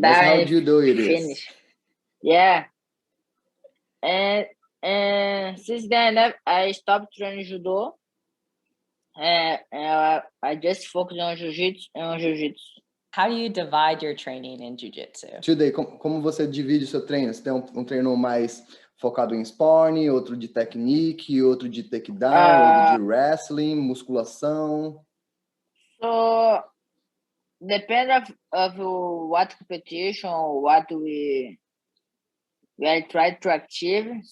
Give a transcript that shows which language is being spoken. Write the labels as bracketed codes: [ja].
[en] That's how judo it is. Finish. Yeah. And since then, I stopped training judo. And I just focus on jiu-jitsu. How do you divide your training in jiu-jitsu? [pt] Today, como você divide o seu treino? Você tem um treino mais focado em sparring, outro de technique, outro de takedown, outro de wrestling, musculação? [en] So, depend of what competition or what we try to achieve.